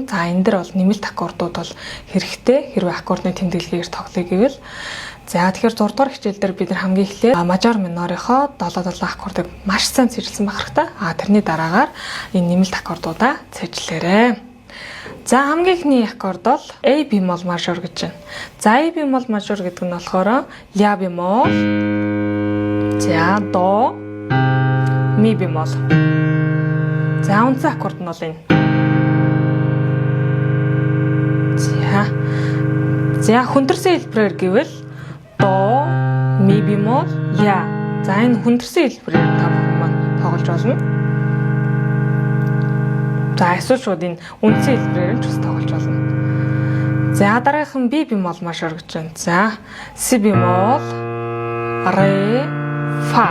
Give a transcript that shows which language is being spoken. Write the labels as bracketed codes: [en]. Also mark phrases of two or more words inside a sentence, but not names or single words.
[mn] За энэ дэр бол нэмэлт аккордууд бол хэрэгтэй. Хэрвээ аккордны тэмдэглэгээр тоглоё гэвэл за тэгэхээр 6 дугаар хичээл дээр бид нар хамгийн эхлээд мажор минорынхоо 7/7 аккордыг маш сайн цэжилсэн байх хэрэгтэй. Тэрний дараагаар энэ нэмэлт аккордуудаа цэжлээрэй. За хамгийн ихний аккорд бол A бемол мажор гэж байна. За A бемол мажор гэдэг нь болохоор ля бемол, за до, ми бемол. За үндсэн аккорд нь бол энэ. За хүндэрсэн хэлбэрээр гэвэл до, ми бемол, ля. За энэ хүндэрсэн хэлбэрээр та бүхэн маань тоглож болно. За эсвэл шууд энэ үндсэн хэлбэрээр нь ч бас тоглож болно. За дараагийнх нь B бемол мажор гэж байна. За си бемол, ре, фа.